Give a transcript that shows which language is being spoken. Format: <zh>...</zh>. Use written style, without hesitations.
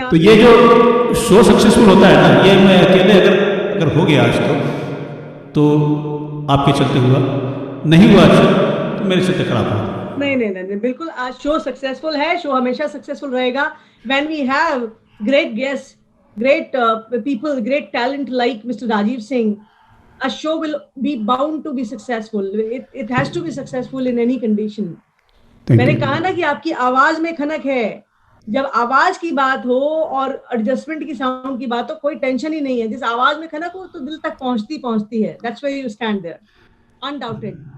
<hi>तो ये जो शो सक्सेसफुल होता है ना, ये मैं अकेले अगर हो गया आज तो आपके चलते हुआ, नहीं हुआ तो मेरे चलते खराब हुआ। नहीं, बिल्कुल आज शो सक्सेसफुल है, शो हमेशा सक्सेसफुल रहेगा।</hi> <en>When we have great guest, great people, great talent like Mr. Rajiv Singh, a show will be bound to be successful. It has to be successful in any condition.</en> <hi>मैंने कहा ना कि आपकी आवाज में खनक है, जब आवाज की बात हो और एडजस्टमेंट की साउंड की बात हो, कोई टेंशन ही नहीं है। जिस आवाज में खनक हो तो दिल तक पहुंचती है।</hi> <en>That's why you stand there, undoubted.</en>